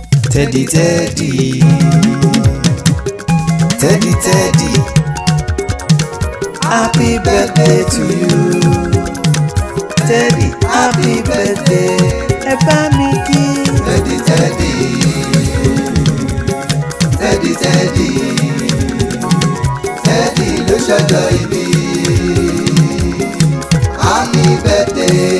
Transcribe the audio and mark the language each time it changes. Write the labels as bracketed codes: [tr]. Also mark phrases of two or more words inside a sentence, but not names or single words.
[en] Teddy, Teddy, Teddy, Teddy, happy birthday to you. Teddy, happy birthday. [yo] Ẹ bá mi kí. Teddy, Teddy, Teddy, Teddy, Teddy ló ṣọjọ́ ìbí. [en] Happy birthday.